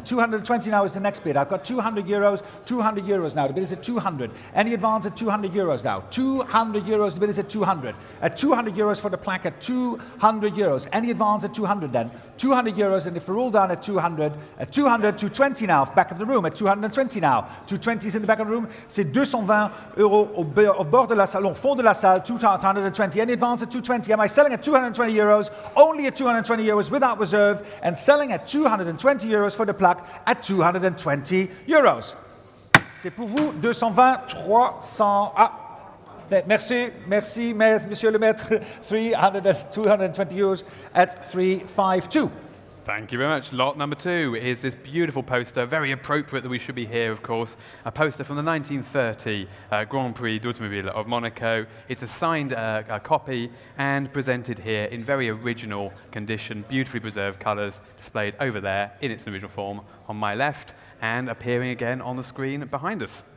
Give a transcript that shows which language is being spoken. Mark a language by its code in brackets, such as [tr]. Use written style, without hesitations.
[en] 220 now is the next bid. I've got 200 euros. 200 euros now. The bid is at 200. Any advance at 200 euros now? 200 euros. The bid is at 200. At 200 euros for the plaque at 200 euros. Any advance at 200 then? 200 euros, and if we're all down at 200, 220 now, back of the room, at 220 now. 220 is in the back of the room. [fr] C'est 220 euros au bord de la salle, au fond de la salle, 220. [en] Any advance at 220? Am I selling at 220 euros? Only at 220 euros without reserve, and selling at 220 euros for the plaque at 220 euros. [fr] C'est pour vous, 220, 300. Ah. Merci, Monsieur le Maître. [en] 220 euros at 352. Thank you very much. Lot number 2 is this beautiful poster, very appropriate that we should be here, of course. A poster from the 1930 Grand Prix d'Automobile of Monaco. It's a signed copy and presented here in very original condition, beautifully preserved colours, displayed over there in its original form on my left, and appearing again on the screen behind us.